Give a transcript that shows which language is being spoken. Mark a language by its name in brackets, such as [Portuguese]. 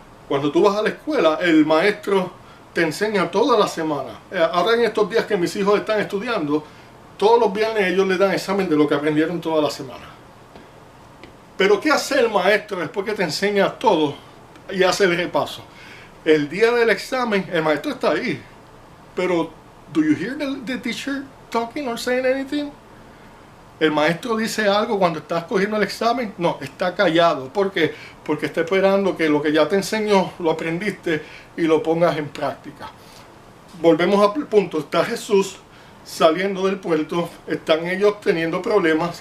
[Spanish] Cuando tú vas a la escuela, el maestro te enseña toda la semana. Ahora en estos días que mis hijos están estudiando, todos los viernes ellos le dan examen de lo que aprendieron toda la semana. Pero ¿qué hace el maestro después que te enseña todo y hace el repaso? El día del examen, el maestro está ahí. [English] Pero, ¿do you hear the teacher talking or saying anything? [Spanish] ¿El maestro dice algo cuando estás cogiendo el examen? No, está callado. ¿Por qué? Porque está esperando que lo que ya te enseñó, lo aprendiste y lo pongas en práctica. Volvemos al punto. Está Jesús saliendo del puerto. Están ellos teniendo problemas.